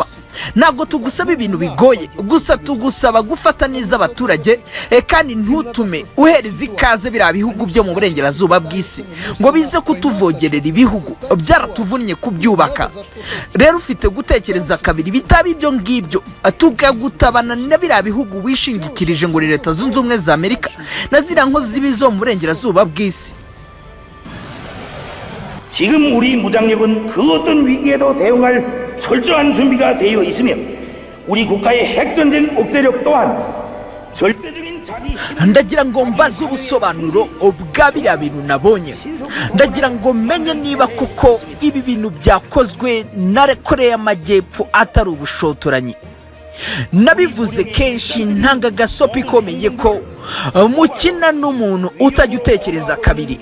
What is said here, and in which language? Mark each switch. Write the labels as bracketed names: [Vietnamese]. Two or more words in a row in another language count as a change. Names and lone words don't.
[Kinyarwanda] Ntabwo tugusaba ibintu bigoye, gusa tugusaba gufata neza abaturage kandi ntutume uhereza ikaze biriya bihugu byo mu burengerazuba bw'isi ngo bize kutuvogerera ibihugu byaratuvunnye kubyubaka. Rero ufite gutekereza kabiri bitaba ibyo ngibyo tukagutabana na biriya bihugu wishingikirije ngo ni Leta Zunze Ubumwe za Amerika na ziriya nkozi z'ibibi zo mu burengerazuba bw'isi. [Korean] 지금 우리 무장력은 그 어떤 위기에도 대응할 철저한 준비가 되어 있으며 우리 국가의 핵전쟁 억제력 또한 절대적인 자기 [Kinyarwanda] ndagira ngo mbaze ubusobanuro bwa biriya bintu nabonye. Ndagira ngo menye niba kuko ibi bintu byakozwe na Korea y'Amajyepfo atari ubushotoranyi. Nabivuze kenshi ntanga gasopi ikomeye ko mukina n'umuntu utajya utekereza kabiri.